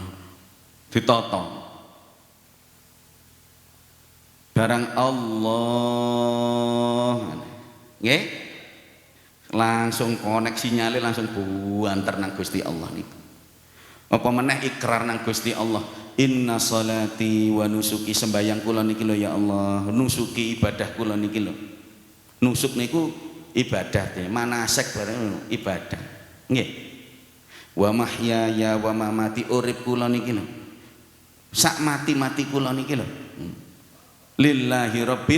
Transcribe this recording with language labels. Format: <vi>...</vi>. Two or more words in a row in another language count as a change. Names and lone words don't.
<jv>Ditata. Barang Allah. Nggih? Langsung konek sinyale langsung buanter nang Gusti Allah niku. Apa meneh ikrar nang Gusti Allah.</jv> <ar>إن صلاتي ونسكي,</ar> <jv>sembayang kula niki lho</jv> <ar>يا الله,</ar> <jv>nusuki ibadah kula niki lho. Nusuk niku ibadah, manasek bareng ibadah. Nggih.</jv> <ar>ومحياي ومماتي,</ar> <jv>urip kula niki lho. Sak mati-mati kula niki lho.</jv> <ar>لله رب.</ar>